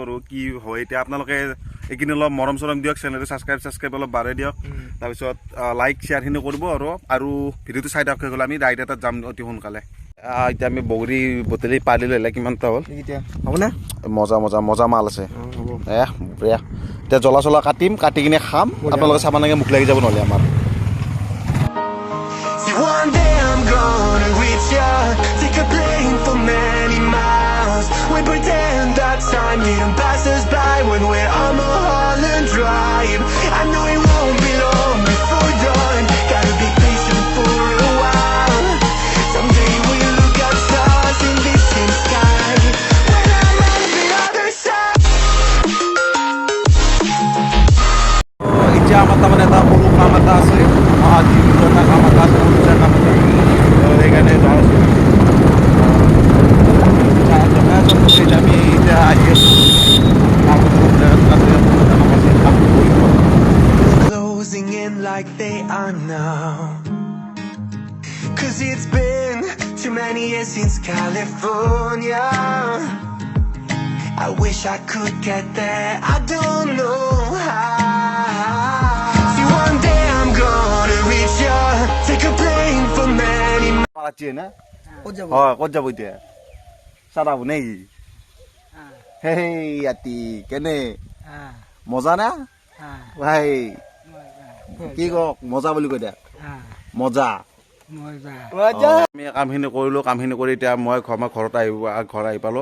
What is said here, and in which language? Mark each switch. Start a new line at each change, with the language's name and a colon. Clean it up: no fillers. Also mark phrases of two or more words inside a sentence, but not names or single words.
Assamese: আৰু কি হয় এতিয়া আপোনালোকে এইখিনি অলপ মৰম চৰম দিয়ক, চেনেলটো ছাবস্ক্ৰাইব অলপ বাঢ়াই দিয়ক, তাৰপিছত লাইক শ্বেয়াৰখিনি কৰিব আৰু ভিডিঅ'টো চাই থাকক। গ'লে আমি ৰাইড এটাত যাম অতি সোনকালে। এতিয়া আমি বগৰী বুটলি পালি ল'লে কিমানটা হ'ল হ'বনে? মজা মাল আছে। বঢ়িয়া। এতিয়া জ্বলা চলা কাটি কিনে খাম, আপোনালোকে চাব নালাগে, মুখ লাগি যাব নহ'লে আমাৰ।
English: One day I'm gonna reach ya, take a plane for many miles. We pretend that time didn't pass us by when we're on Mulholland Drive. I know it won't be long before dawn, gotta be patient for a while. Someday we'll look at stars in this same sky, when I'm on the other side.
Assamese: এতিয়া আমাৰ তাৰমানে এটা সৰু কাম এটা আছে, এটা কাম এটা আছে, সেইকাৰণে যাওঁ আছোঁ। আমি এতিয়া আহি আছোঁ
English: closing in like they are now, 'cause it's been too many years since California. I wish I could get there, I don't know how. See, one day I'm gonna reach ya, take a plane for many
Assamese: পালাচ্ছি না হয় ক'ত যাব এতিয়া চাব নেকি? হেই আতি কেনে মজা না ভাই? কি কওক মজা বুলি কৈ দিয়া মজা। আমি কামখিনি কৰিলোঁ, কামখিনি কৰি এতিয়া মই ঘৰত আহি পালোঁ।